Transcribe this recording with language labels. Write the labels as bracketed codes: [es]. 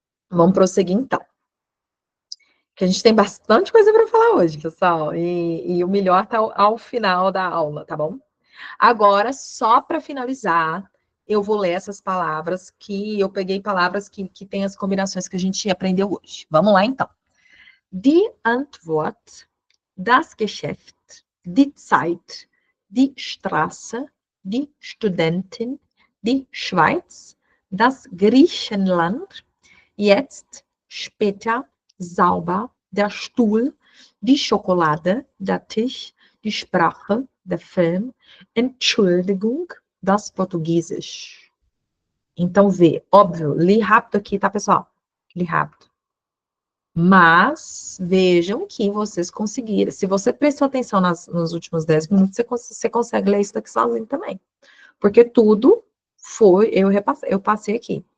[pt] Vamos prosseguir então. Que a gente tem bastante coisa para falar hoje, pessoal. E o melhor está ao final da aula, tá bom? Agora, só para finalizar, eu vou ler essas palavras que eu peguei palavras que tem as combinações que a gente aprendeu hoje. Vamos lá, então. [de] Die Antwort, das Geschäft, die Zeit, die Straße, die Studentin, die Schweiz, das Griechenland, jetzt, später, sauber, der Stuhl, die Schokolade, der Tisch, die Sprache, der Film, Entschuldigung, das Portugiesisch. [pt] Então, vê, óbvio, li rápido aqui, tá, pessoal? Li rápido. Mas, vejam que vocês conseguiram. Se você prestou atenção nos últimos 10 minutos, você consegue ler isso daqui sozinho também. Porque tudo foi, eu passei aqui.